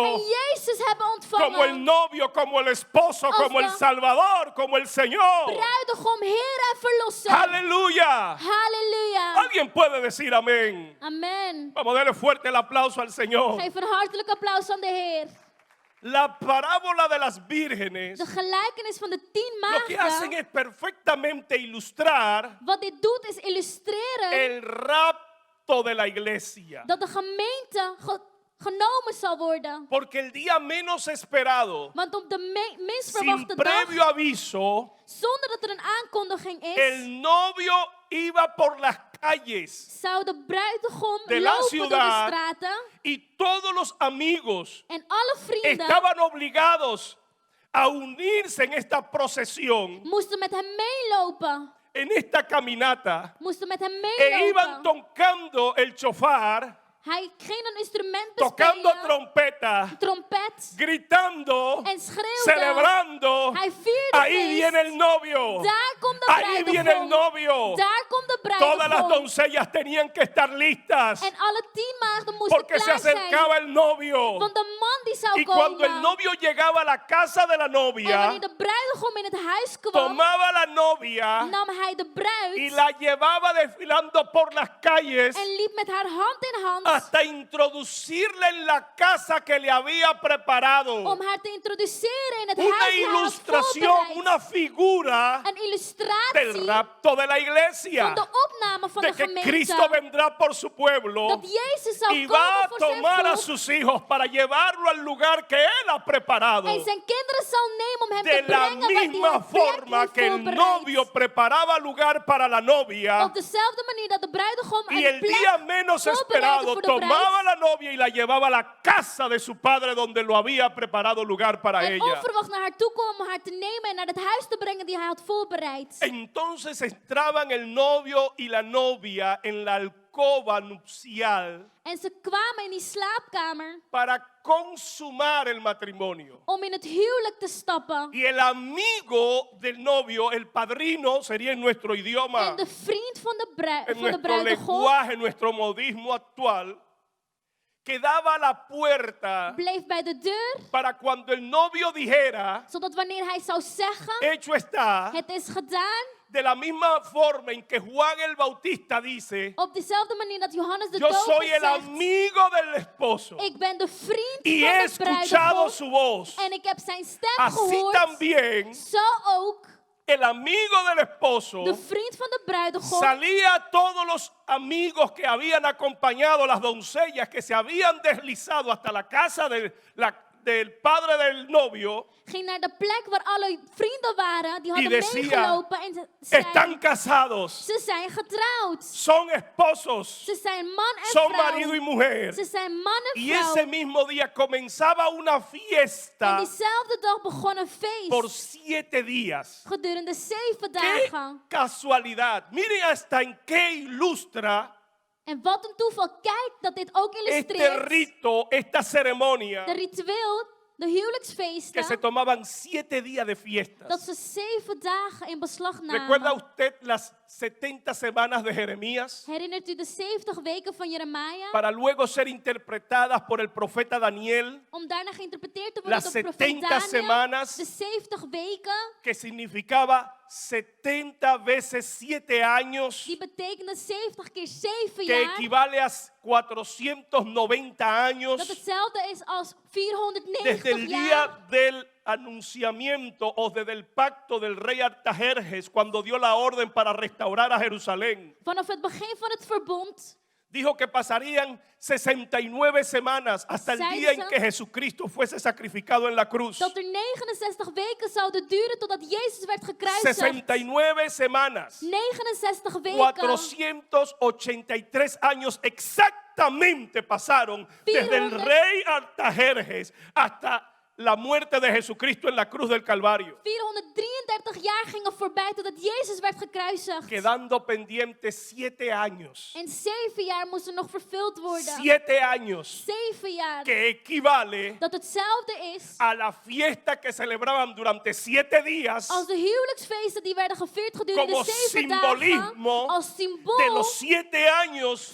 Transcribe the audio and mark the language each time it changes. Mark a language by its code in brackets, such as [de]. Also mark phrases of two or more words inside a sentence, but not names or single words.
[nl] en Jezus hebben [es] como el [nl] ontvangen. [es] novio, como el esposo, [nl] Als [es] como el [nl] de [es] Salvador, como el Señor. [nl] Bruidegom, Heer en Verlosser. [es] Aleluya. [nl] Halleluja. [es] Alguien puede decir amén. [nl] Amen. [es] Vamos a darle fuerte el aplauso al Señor. [nl] Geef een hartelijk applaus aan de Heer. [es] La parábola de las vírgenes [nl] De gelijkenis van de 10 [es] lo que hacen [nl] maagden. [es] es perfectamente ilustrar [nl] Wat dit doet is illustreren [es] el rapto de la iglesia. [nl] dat de gemeente genomen zal worden. [es] Porque el día menos esperado, [nl] Want op de minst [es] sin [nl] verwachte [es] previo [nl] dag, [es] aviso, [nl] zonder dat er een aankondiging is, [es] el novio iba por las calles [nl] zou de bruidegom [es] de la [nl] lopen door de [es] ciudad [nl] straten [es] y todos los amigos [nl] en alle vrienden [es] estaban obligados a unirse en esta procesión, [nl] moesten met hem meelopen. [es] en esta caminata, [nl] Moesten met hem [es] e iban [nl] meelopen. [es] tocando el chofar, [nl] Hij ging een instrument [es] tocando [nl] bespelen, [es] trompeta, [nl] trompet, [es] gritando, [nl] en schreeuwde. [es] celebrando. [nl] Hij vierde [es] Ahí [nl] feest. [es] viene el novio. [nl] Daar komt de [es] Ahí viene el [nl] bruidegom. [es] novio. [nl] Daar komt de [es] Todas las [nl] bruidegom. [es] doncellas tenían que estar listas [nl] En alle 10 maagden moesten [es] porque se [nl] klaar zijn. [es] acercaba el novio. [nl] Want de man die zou [es] Y cuando el [nl] komen. [es] novio llegaba a la casa de la [nl] En [es] novia, [nl] wanneer de bruidegom in het huis kwam, [es] tomaba a la novia [nl] nam hij de [es] y [nl] bruid [es] la llevaba desfilando por las calles [nl] en liep met haar hand in hand [es] hasta introducirla en la casa que le había preparado. [nl] om haar te introduceren in het [es] Una [nl] huis die hij had [es] ilustración, [nl] voorbereid. [es] una figura [nl] Een [es] del [nl] illustratie [es] rapto de la iglesia, [nl] van de opname van de de [es] que [nl] gemeente. [es] Cristo vendrá por su pueblo [nl] Dat Jezus zal [es] y [nl] komen [es] va a [nl] voor zijn [es] tomar a [nl] volk. [es] sus hijos para llevarlo al lugar que Él ha preparado. [nl] En zijn kinderen zal nemen om hem [es] De [nl] te [es] la [nl] brengen waar hij [es] misma [nl] een plek [es] forma [nl] heeft [es] que el [nl] voorbereid. [es] novio preparaba lugar para la novia, [nl] Op dezelfde manier dat de bruidegom [es] y [nl] een [es] el [nl] plek [es] día menos [nl] voorbereidde [es] esperado [nl] voor de [es] tomaba a [nl] bruid. [es] la novia y la llevaba a la casa de su padre donde lo había preparado lugar para [nl] En [es] ella. [nl] onverwacht naar haar toe kwam om haar te nemen en naar het huis te brengen die hij had voorbereid. [es] Entonces entraban el novio y la novia en la alcoba nupcial [nl] En ze kwamen in die slaapkamer [es] para consumar el matrimonio. [nl] om in het huwelijk te stappen. [es] Y el amigo del novio, el padrino, sería en nuestro idioma, [nl] En de vriend van de, [es] en [nl] van de [es] nuestro [nl] bruidegom [es] lenguaje, en nuestro modismo actual, quedaba a la puerta [nl] bleef bij de deur, [es] para cuando el novio dijera, [nl] zodat wanneer hij zou zeggen, [es] hecho está, [nl] het is gedaan, [es] de la misma forma en que Juan el Bautista dice, [nl] op dezelfde manier dat Johannes de [es] yo [nl] Doper [es] soy el [nl] zegt, [es] amigo del esposo [nl] ik ben de vriend [es] y [nl] van [es] he [nl] de [es] escuchado [nl] bruidegom [es] su voz. [nl] en ik heb zijn stem [es] Así [nl] gehoord. [es] también [nl] Zo ook [es] el amigo del esposo [nl] de vriend van de bruidegom [es] salía a todos los amigos que habían acompañado a las doncellas que se habían deslizado hasta la casa del padre del novio [nl] ging naar de plek waar alle vrienden waren. Die hadden [es] decía, [nl] meegelopen en ze zeiden, [es] están casados, [nl] ze zijn getrouwd. [es] son esposos, [nl] Ze zijn man en [es] son marido y [nl] vrouw. [es] mujer. [nl] Ze zijn man en [es] Y ese [nl] vrouw. [es] mismo día comenzaba una [nl] En [es] fiesta [nl] diezelfde dag begon een [es] por [nl] feest. [es] 7 días. [nl] Gedurende 7 [es] ¡Qué [nl] dagen. [es] casualidad! Miren hasta en qué ilustra [nl] En wat een toeval. Kijk dat dit ook [es] este [nl] illustreert. [es] rito, esta ceremonia, [nl] De ritueel, de [es] que se [nl] huwelijksfeesten. [es] tomaban 7 días de [nl] Dat [es] fiestas. [nl] ze 7 dagen in beslag [es] ¿Recuerda [nl] namen. [es] usted las 70 semanas de Jeremías? [nl] Herinnert u de 70 weken van Jeremia? [es] Para luego ser interpretadas por el profeta Daniel, [nl] Om daarna geïnterpreteerd te worden [es] las [nl] door profeet [es] 70 [nl] Daniel. [es] semanas, [nl] De 70 weken. [es] que significaba 70 veces 7 años, [nl] Die betekende 70 keer 7 [es] que [nl] jaar. [es] equivale a 490 [nl] Dat [es] años [nl] hetzelfde is als [es] desde el [nl] 490 [es] día [nl] jaar. [es] del anunciamiento o desde el pacto del rey Artajerjes cuando dio la orden para restaurar a Jerusalén. [nl] Vanaf het begin van het verbond. [es] dijo que pasarían 69 semanas hasta el [nl] Zeiden [es] día en [nl] ze [es] que Jesucristo fuese sacrificado en la cruz. [nl] dat er 69 weken zouden duren totdat Jezus werd gekruisigd. [es] 69 semanas. [nl] 69 weken. [es] 483 años exactamente pasaron desde el [nl] 400. [es] rey Artajerjes hasta la muerte de Jesucristo en la cruz del Calvario, [nl] 433 jaar gingen voorbij totdat Jezus werd gekruisigd. [es] quedando pendientes 7 años. [nl] En 7 jaar moesten nog vervuld worden. [es] 7 años, [nl] 7 jaar. [es] que equivale [nl] Dat hetzelfde is [es] a la fiesta que celebraban durante 7 días [nl] als de huwelijksfeesten die werden gevierd gedurende [es] como [nl] 7 dagen. [es] simbolismo [nl] Als [es] de [nl] symbool [es] los 7 años